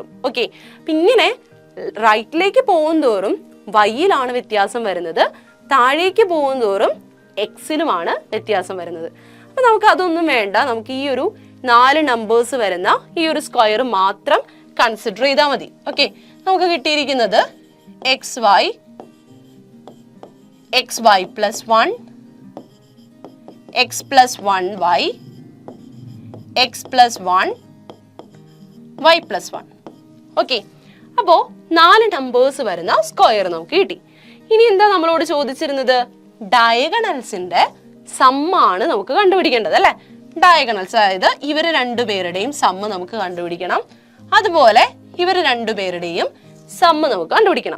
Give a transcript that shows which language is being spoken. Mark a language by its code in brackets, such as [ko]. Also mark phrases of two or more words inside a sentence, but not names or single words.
[ml] ഓക്കെ, ഇങ്ങനെ റൈറ്റിലേക്ക് പോകുന്തോറും വൈയിലാണ് വ്യത്യാസം വരുന്നത്, താഴേക്ക് പോകുന്തോറും എക്സിലുമാണ് വ്യത്യാസം വരുന്നത്. അപ്പം നമുക്ക് അതൊന്നും വേണ്ട. നമുക്ക് ഈ ഒരു 4 നമ്പേഴ്സ് വരുന്ന ഈ ഒരു സ്ക്വയർ മാത്രം കൺസിഡർ ചെയ്താൽ മതി. [en] ഓക്കെ, [ml] നമുക്ക് കിട്ടിയിരിക്കുന്നത് [en] xy plus 1 x plus 1y x plus 1 y plus 1. [ml] ഓക്കെ, അപ്പോൾ 4 നമ്പേഴ്സ് വരുന്ന സ്ക്വയർ നമുക്ക് കിട്ടി. ഇനി എന്താ നമ്മളോട് ചോദിച്ചിരുന്നത്? ഡയഗണൽസിന്റെ സമ്മാണ് നമുക്ക് കണ്ടുപിടിക്കേണ്ടത് അല്ലെ. ഡയഗണൽസ്, അതായത് ഇവർ രണ്ടുപേരുടെയും സമ്മ് നമുക്ക് കണ്ടുപിടിക്കണം, അതുപോലെ ഇവർ രണ്ടുപേരുടെയും സമ്മ് നമുക്ക് കണ്ടുപിടിക്കണം.